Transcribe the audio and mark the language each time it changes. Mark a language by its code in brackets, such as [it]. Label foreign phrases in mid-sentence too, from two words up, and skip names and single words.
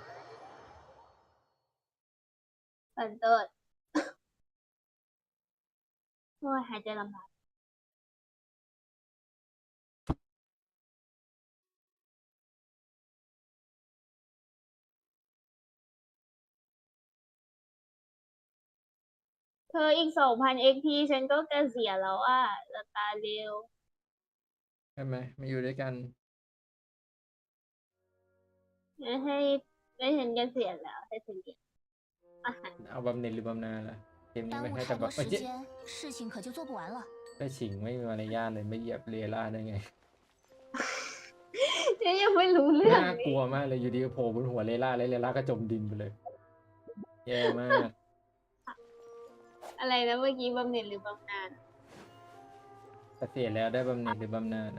[th] สันเติร์ดโอ้ยหายใจลำบากเธออีก2,000 XP ฉันก็เกษียณแล้วอ่ะจะตายเร็ว ใช่ไหมมาอยู่ด้วยกัน ไม่ให้ฉันเกษียณแล้วให้ฉันเรียนอาหาร เอาบำเหน็จหรือบำนาญล่ะเกมนี้ [zh] 耽 [th] ไม่ [zh] 误 [th] ให้ [zh] 太 [th] แต่แบ [zh] 多 [th] บ [zh] 时间，事情可就做不完了。 [th] ได้ฉิงไม่มีมารยาทเลยไม่เหยียบเรล่าได้ไง ฉันยังไม่รู้เรื่อง น่า เล กลั ยว มากเลยอยู่ดีก็โผล่บนหัวเรล่าแล้วเรล่าก็จมดินไปเลย แย่มาก อะไรนะเมื่อกี้บำเหน็จหรือบำนาญ เกษียณแล้วได้บำเหน็จหรือบำนาญนะ